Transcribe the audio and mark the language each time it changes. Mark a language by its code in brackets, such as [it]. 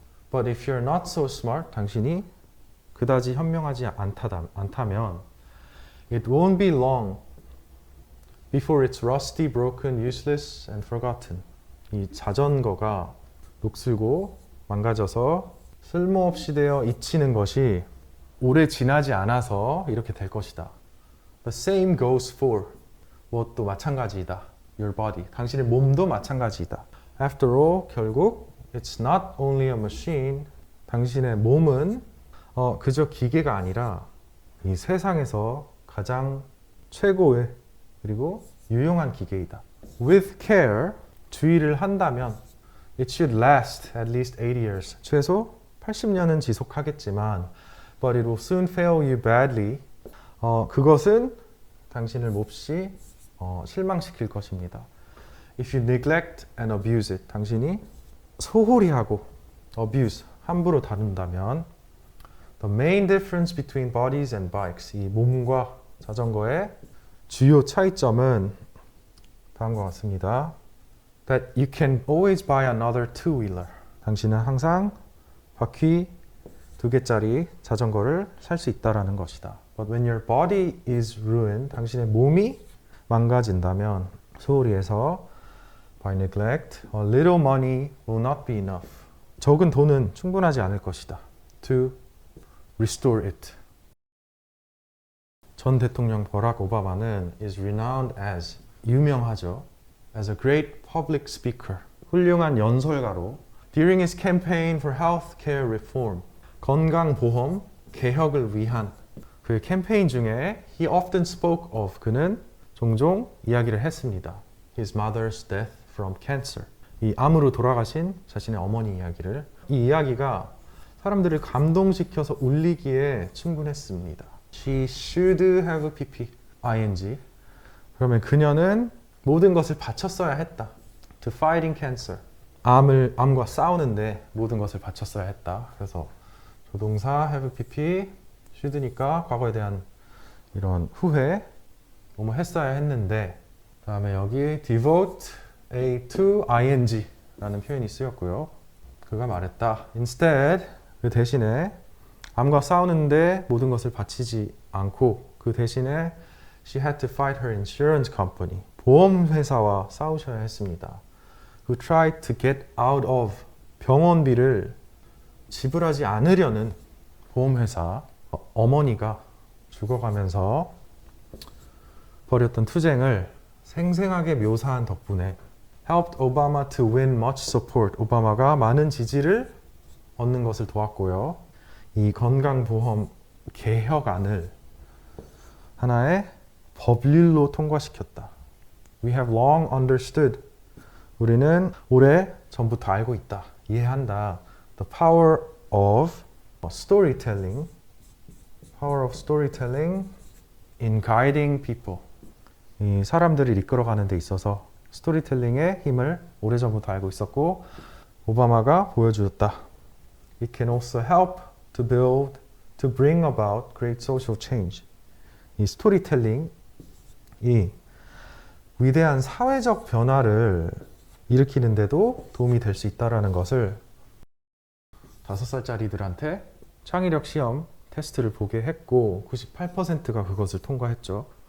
[en] But if you're not so smart, [ko] 당신이 그다지 현명하지 않다면 [en] It won't be long before it's rusty, broken, useless and forgotten. [ko] 이 자전거가 녹슬고 망가져서 쓸모없이 되어 잊히는 것이 오래 지나지 않아서 이렇게 될 것이다. [en] The same goes for [ko] 무엇도 마찬가지이다. [en] Your body. [ko] 당신의 몸도 마찬가지이다. [en] After all, [ko] 결국 [en] It's not only a machine. [ko] 당신의 몸은 그저 기계가 아니라 이 세상에서 가장 최고의 그리고 유용한 기계이다. [en] With care, [ko] 주의를 한다면 [en] It should last at least 80 years. [ko] 최소 80년은 지속하겠지만 [en] But it will soon fail you badly. [ko] 그것은 당신을 몹시 실망시킬 것입니다. [en] If you neglect and abuse it. [ko] 당신이 소홀히 하고 [en] abuse, [ko] 함부로 다룬다면 [en] The main difference between bodies and bikes. [ko] 이 몸과 자전거의 주요 차이점은 다음과 같습니다. [en] That you can always buy another two-wheeler. [ko] 당신은 항상 바퀴 2개짜리 자전거를 살 수 있다라는 것이다. [en] But when your body is ruined, [ko] 당신의 몸이 망가진다면 소홀히 해서 [en] by neglect, a little money will not be enough. [ko] 적은 돈은 충분하지 않을 것이다. [en] To restore it. [ko] 전 대통령 버락 오바마는 [en] is renowned as [ko] 유명하죠. [en] As a great public speaker. [ko] 훌륭한 연설가로 [en] during his campaign for healthcare reform. [ko] 건강보험 개혁을 위한 그 캠페인 중에 [en] he often spoke of [ko] 그는 종종 이야기를 했습니다. [en] His mother's death from cancer. [ko] 이 암으로 돌아가신 자신의 어머니 이야기를. 이 이야기가 사람들을 감동시켜서 울리기에 충분했습니다. [en] She should have pp ing. [ko] 그러면 그녀는 모든 것을 바쳤어야 했다. [en] To fighting cancer. [ko] 암과 싸우는데 모든 것을 바쳤어야 했다. 그래서 조동사 have pp should니까 과거에 대한 이런 후회 뭐뭐 했어야 했는데 다음에 여기 devote a to ing 라는 표현이 쓰였고요. 그가 말했다. [en] Instead, [ko] 그 대신에 암과 싸우는데 모든 것을 바치지 않고 그 대신에 [en] she had to fight her insurance company. [ko] 보험회사와 싸우셔야 했습니다. [en] Who tried to get out of [ko] 병원비를 지불하지 않으려는 보험회사 어머니가 죽어가면서 벌였던 투쟁을 생생하게 묘사한 덕분에 [en] helped Obama to win much support. [ko] 오바마가 많은 지지를 얻는 것을 도왔고요. 이 건강보험 개혁안을 하나의 법률로 통과시켰다. [en] We have long understood. [ko] 우리는 오래 전부터 알고 있다. 이해한다. [en] The power of storytelling. Power of storytelling in guiding people. [ko] 이 사람들을 이끌어가는 데 있어서 스토리텔링의 힘을 오래전부터 알고 있었고 오바마가 보여주었다. [en] It can also help to bring about great social change. [ko] 이 스토리텔링이 위대한 사회적 변화를 일으키는데도 도움이 될 수 있다는 것을 5살짜리들한테 창의력 시험 테스트를 보게 했고 98%가 그것을 통과했죠.